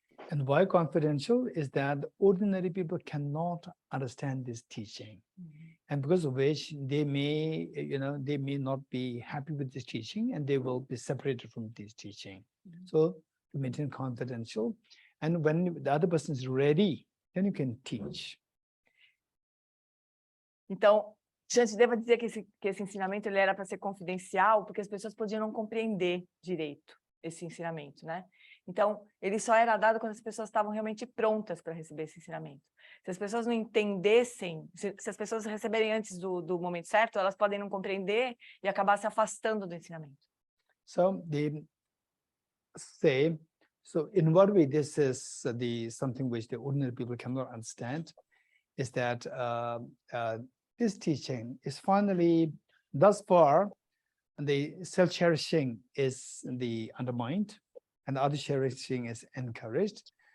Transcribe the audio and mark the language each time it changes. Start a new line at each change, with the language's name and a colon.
English: And why confidential is that ordinary people cannot understand this teaching. And because of which they may not be happy with this teaching and they will be separated from this teaching. So to maintain confidential, and when the other person is ready, then you can teach.
Portuguese: Então, Jeanne deva dizer que esse ensinamento ele era para ser confidencial, porque as pessoas podiam não compreender direito esse ensinamento, né? Então, ele só era dado quando as pessoas estavam realmente prontas para receber esse ensinamento. Se as pessoas não entendessem, se as pessoas receberem antes do momento certo, elas podem não compreender e acabar se afastando do ensinamento.
English: So they say, so in what way this is something which the ordinary people cannot understand, is that this teaching is finally, thus far, the self-cherishing is undermined, and the other cherishing is encouraged.